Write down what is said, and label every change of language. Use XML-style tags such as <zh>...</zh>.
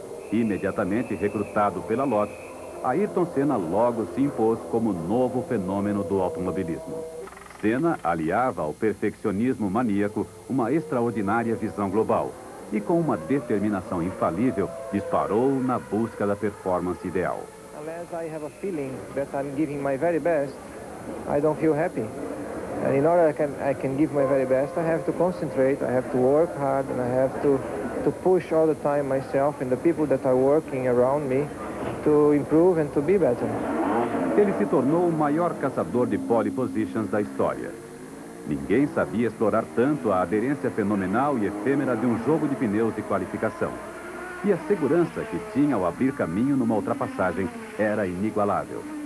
<pt>Imediatamente recrutado pela Lotus, Ayrton Senna logo se impôs como novo fenômeno do automobilismo. Senna aliava ao perfeccionismo maníaco uma extraordinária visão global e, com uma determinação infalível, disparou na busca da performance ideal.</pt> <en>Unless I have a feeling that I'm giving my very best, I don't feel happy. And in order I can give my very best, I have to concentrate, I have to work hard, and I have to push all the time myself and the people that are working around me to improve and to be better.</en> <pt>Ele se tornou o maior caçador de pole positions da história. Ninguém sabia explorar tanto a aderência fenomenal e efêmera de um jogo de pneus de qualificação. E a segurança que tinha ao abrir caminho numa ultrapassagem era inigualável.</pt>